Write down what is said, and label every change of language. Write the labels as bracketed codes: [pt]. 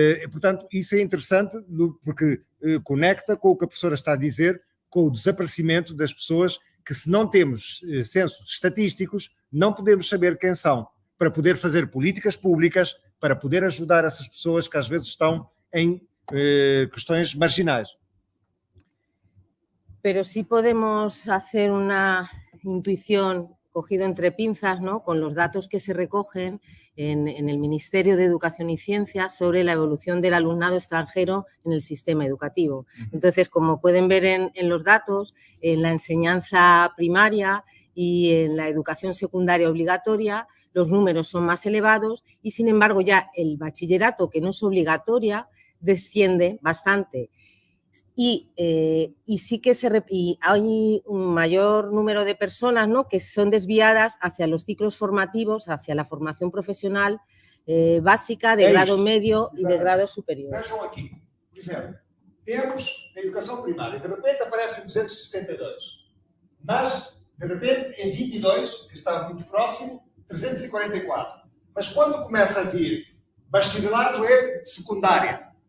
[pt] Portanto, isso é interessante porque conecta com o que a professora está a dizer, com o desaparecimento das pessoas que, se não temos censos estatísticos, não podemos saber quem são, para poder fazer políticas públicas, para poder ajudar essas pessoas que às vezes estão em questões marginais. [es] Pero sí podemos hacer una intuición cogido entre pinzas, ¿no?, con los datos que se recogen en el Ministerio de Educación y Ciencia sobre la evolución del alumnado extranjero en el sistema educativo. Entonces, como pueden ver en los datos, en la enseñanza primaria y en la educación secundaria obligatoria, los números son más elevados y, sin embargo, ya el bachillerato, que no es obligatoria, desciende bastante. Y sí que hay un mayor número de personas, ¿no?, que son desviadas hacia los ciclos formativos, hacia la formación profesional básica, de grado medio y de grado superior. [pt] Vejam aqui, por exemplo, temos a educação primária, de repente aparecem 272, mas de repente em 22, que está muito próximo, 344. Mas quando começa a vir Bacharelato é secundária.